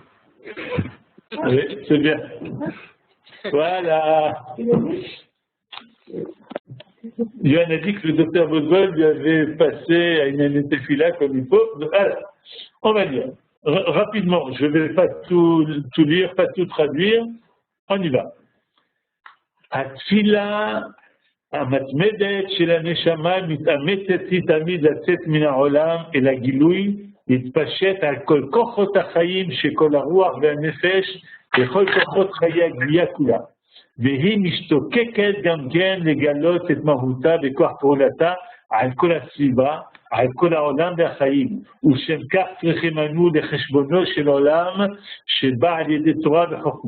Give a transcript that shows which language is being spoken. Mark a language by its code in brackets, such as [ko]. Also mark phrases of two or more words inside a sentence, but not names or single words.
[fr] Oui, c'est bien. Voilà. Yohann a dit que le docteur Boswell lui avait passé à une anétéphila comme il faut. Alors, on va dire, rapidement, je ne vais pas tout lire, pas tout traduire, on y va. [he] התפילה המתמדת של הנשמה מתאמצת היא תמיד לצאת מן העולם אל הגילוי, להתפשט על כל כוחות החיים שכל הרוח והנפש וכל כוחות חיי הגבייה כולה. והיא משתוקקת גם כן לגלות את מהותה וכוח פעולתה על כל הסביבה, על כל העולם והחיים, ושם כך צריכים אנו לחשבונו של עולם שבא על ידי תורה וחוכמה.